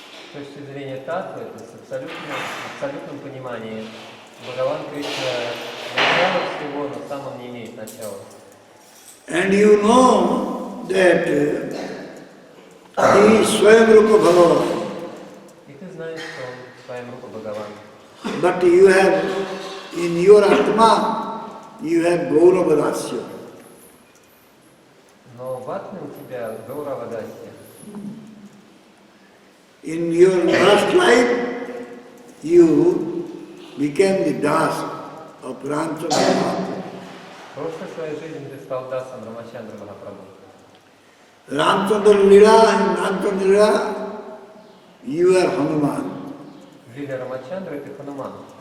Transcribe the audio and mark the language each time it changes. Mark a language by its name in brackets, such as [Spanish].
[Russian] С точки зрения татвы, то есть в абсолютном понимании, Бхагаван Кришна начало всего, но сам он не имеет начала. [English] And you know that he is Swayam Rupa Bhagavan. [Russian] И ты знаешь, что он Свayam Rupa Bhagavan. [English] But you have, in your Atma, you have Gaurava Dasya. [Russian] Но в атме у тебя Гаурава Дасья. [English] In your last life, you became the Das of Ramchandra Prabhu. [Russian] В прошлой своей жизни ты стал дасом Рамачандра Махапрабху. [English] Ramchandra Lila, in Ramchandra Lila, you are Hanuman. [Russian] В Лиле Рамачандры ты Хануман.